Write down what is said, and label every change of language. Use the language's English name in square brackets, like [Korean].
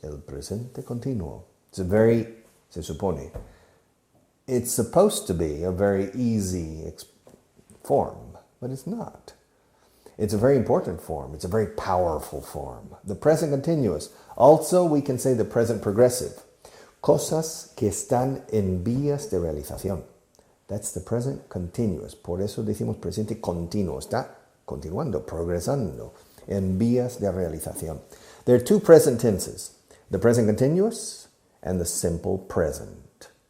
[Spanish] El presente continuo. Se supone, [English] it's supposed to be a very easy form, but it's not. It's a very important form. It's a very powerful form. The present continuous. Also, we can say the present progressive. [Spanish] Cosas que están en vías de realización. [English] That's the present continuous. [Spanish] Por eso decimos presente continuo. Está continuando, progresando, en vías de realización. [English] There are two present tenses. The present continuous and the simple present.